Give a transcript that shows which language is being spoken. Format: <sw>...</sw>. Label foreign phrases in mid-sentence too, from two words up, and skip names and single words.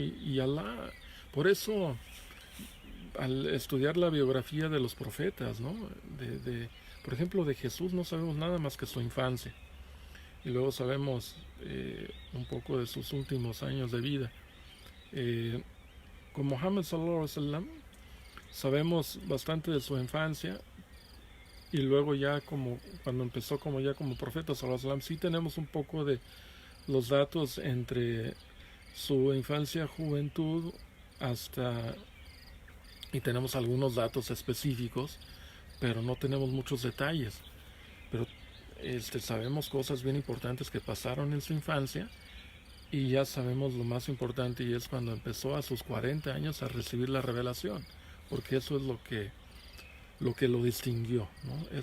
<es>Y Alá, por eso, al estudiar la biografía de los profetas, ¿no? Por ejemplo, de Jesús no sabemos nada más que su infancia, y luego sabemos un poco de sus últimos años de vida. Con Muhammad</es> <ar>صلى الله عليه وسلم</ar> <es>sabemos bastante de su infancia, y luego ya cuando empezó como profeta</es> <ar>صلى الله عليه وسلم,</ar> <es>sí tenemos un poco de los datos entre su infancia, juventud, y tenemos algunos datos específicos, pero no tenemos muchos detalles. Pero sabemos cosas bien importantes que pasaron en su infancia, y ya sabemos lo más importante, y es cuando empezó a sus 40 años a recibir la revelación, porque eso es lo que lo distinguió, ¿no?</es>